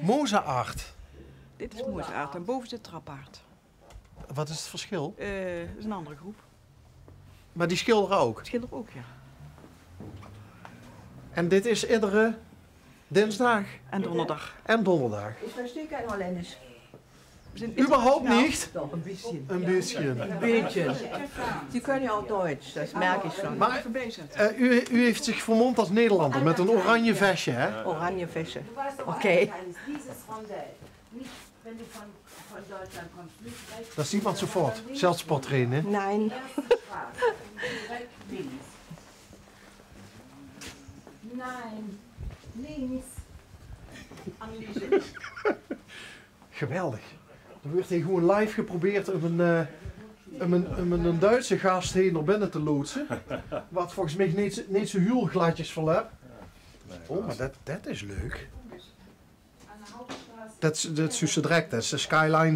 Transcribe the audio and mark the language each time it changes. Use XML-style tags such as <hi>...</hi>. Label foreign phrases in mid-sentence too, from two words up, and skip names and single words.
<nl>Mozaart. Dit is moesaard en boven zit trapaard. Wat is het verschil? Dat is een andere groep. Maar die schilderen ook. Schilder ook, ja. En dit is iedere dinsdag En donderdag. en donderdag.</nl> <de>Ich verstehe kein Holländisch.</de> <nl>We zijn</nl> <de>Überhaupt</de> <nl>internationaal. niet?</nl> <de>Doch, ein bisschen.</de> <nl>Een beetje.</nl> <de>Ein bisschen. Sie können ja auch Deutsch, das merke ich schon.</de> <nl>Maar Even bijzetten. u heeft zich vermomd als Nederlander met een oranje vestje, hè?</nl> <de>Oranje Wäsche. Du weißt doch, Okay. dieses Rondell. Nicht, wenn du von Deutschland kommst, nicht rechts. Dat ziet man sofort. Zelfs sporttrainen. Nein. Erste Straße. Direkt links. Nein, links.</de> <nl>Geweldig. Dan werd hij gewoon live geprobeerd om een Duitse gast heen naar binnen te loodsen. Wat volgens mij niet zo heel gladjes verloopt. Oh, maar dat is leuk. Dat is zo direct. Dat is de skyline</nl>